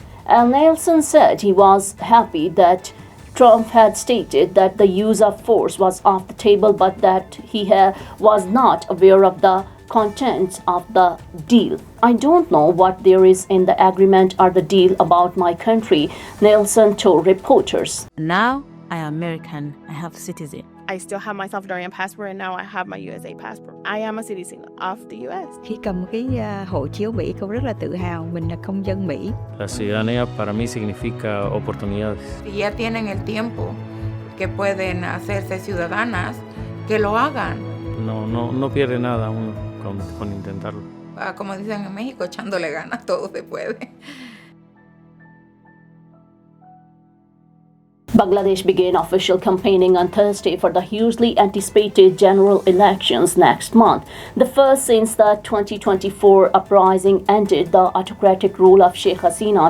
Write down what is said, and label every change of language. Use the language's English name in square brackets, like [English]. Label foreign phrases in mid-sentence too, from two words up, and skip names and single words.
[English] Nelson said he was happy that Trump had stated that the use of force was off the table, but that he was not aware of the contents of the deal. I don't know what there is in the agreement or the deal about my country, Nelson told reporters. Now I am American. I have citizen. I still have my Salvadorian passport and now I have my USA passport. I am a citizen of the US. [Vietnamese] Khi cầm cái hộ chiếu Mỹ, cô rất là tự hào mình là công dân Mỹ. [Spanish] La ciudadanía para mí significa oportunidades. Si ya tienen el tiempo que pueden hacerse ciudadanas, que lo hagan. No pierde nada uno con intentarlo. Como dicen en México, echándole ganas todo se puede. [English] Bangladesh began official campaigning on Thursday for the hugely anticipated general elections next month, the first since the 2024 uprising ended the autocratic rule of Sheikh Hasina.